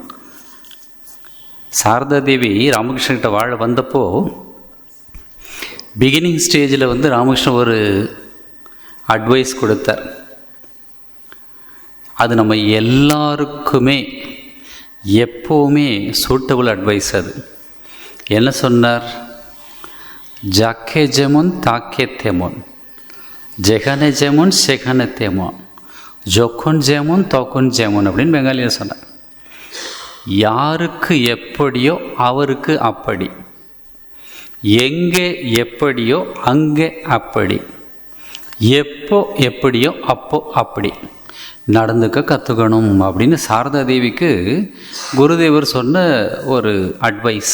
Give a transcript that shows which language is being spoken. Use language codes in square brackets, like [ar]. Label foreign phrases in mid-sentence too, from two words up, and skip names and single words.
[ta] சாரதா தேவி ராமகிருஷ்ணன்கிட்ட வாழ வந்தப்போ [en] beginning stage [ta] ராமகிருஷ்ணன் ஒரு அட்வைஸ் கொடுத்தார். அது நம்ம எல்லாருக்குமே எப்போவுமே [en] suitable advice. [ta] அது என்ன சொன்னார்? [bn] যাকে যেমন তাকে তেমন, যেখানে যেমন সেখানে তেমন, যখন যেমন তখন যেমন [ta] அப்படின்னு பெங்காலியில் சொன்னார். யாருக்கு எப்படியோ அவருக்கு அப்படி, எங்கே எப்படியோ அங்கே அப்படி, எப்போ எப்படியோ அப்போ அப்படி நடந்துக்க கற்றுக்கணும் அப்படின்னு சாரதா தேவிக்கு குருதேவர் சொன்ன ஒரு அட்வைஸ்.